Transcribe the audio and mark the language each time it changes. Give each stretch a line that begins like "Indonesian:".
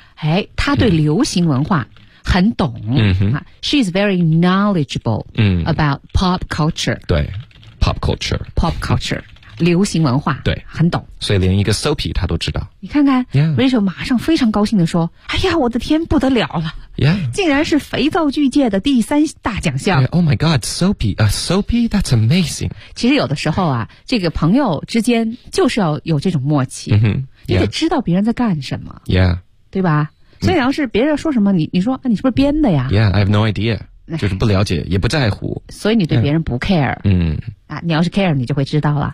Chinese: 哎，他对流行文化。很懂、
English: She's very knowledgeable、about pop culture.
Chinese: 对 ,pop culture. Pop culture, 流行文化。对。很懂。所以连一个 soapy 他都知道。你看看、 Rachel 马上非常高兴地说，哎呀我的天不得了了。
English: Yeah.
Chinese: 竟然是肥皂剧界的第三大奖项。
English: Yeah, oh my god, soapy, a soapy, that's amazing.
Chinese: 其实有的时候啊，这个朋友之间就是要有这种默契。
English: Yeah.
Chinese: 你得知道别人在干什么。
English: Yeah.
Chinese: 对吧，所以要是别人说什么，你说、你是不是编的呀？
English: Yeah, I have no idea.
Chinese: 就是不了解也不在乎。所以你对别人不 care。嗯。啊，你要是 care, 你就会知道了。